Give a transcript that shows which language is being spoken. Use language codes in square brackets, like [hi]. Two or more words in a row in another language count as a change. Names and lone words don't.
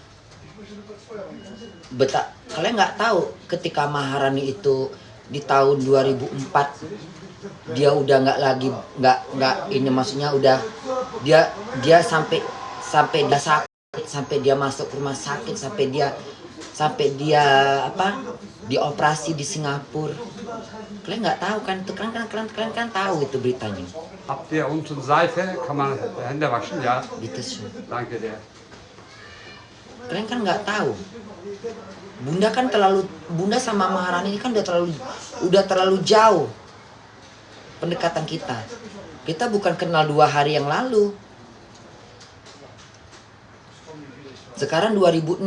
[id] Kalian nggak tahu ketika Maharani itu di tahun 2004 dia udah nggak ini, maksudnya udah dia sampai dia sakit, sampai dia masuk rumah sakit, sampai dia dioperasi di Singapura. Kalian nggak tahu kan? Itu kalian kan tahu itu beritanya. [de] Habt ihr unten Seife? Kann man Hände waschen? Ja. [id] Gitu sih. [de] Danke dir. [id] Kalian kan nggak tahu. Bunda sama Maharani ini kan udah terlalu jauh pendekatan kita. Kita bukan kenal 2 hari yang lalu. Sekarang 2006.